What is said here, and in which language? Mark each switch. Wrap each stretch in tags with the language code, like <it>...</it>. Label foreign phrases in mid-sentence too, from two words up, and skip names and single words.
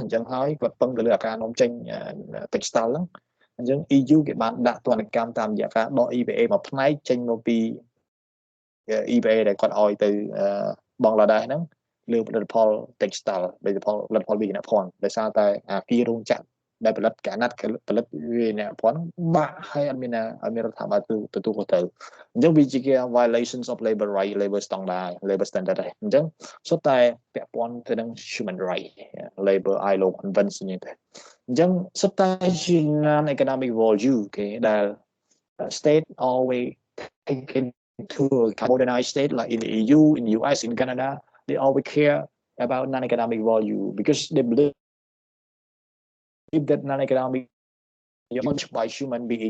<km>textile ហ្នឹងអញ្ចឹង EU គេបានដាក់ទណ្ឌកម្មតាមរយៈការដក EBA មួយផ្នែកចេញមកពី EBA ដែលគាត់ឲ្យទៅបង់ឡាដែរហ្នឹងលើផលិតផល textile ផលិតផលវិញ្ញាណភ័ណ្ឌដោយសារតែអាគាររោងចក្រដែលផលិតកណាត់ផលិតវិញ្ញាណភ័ណ្ឌបា ក់ហើយអត់មានរដ្ឋាភិបាលទទួលខុសត្រូវអញ្ចឹងវាជា</km> <en>violations of labor right labor standard</en> <km>ដែរអញ្ចឹ ងសុទ្ធតែពាក់ព័ន្ធទៅនឹង</km> <en>human right labor ILO convention</en> <km>ហ្នឹងទៅអញ្ចឹងសុទ្ធតែជា</km> <en>non economic value</en> <km>គេដែល</km> <en>state always take into modernized state like in the EU, in the US, in Canada, they always care about non-economic value because they believe that non-economic value by human being.</en>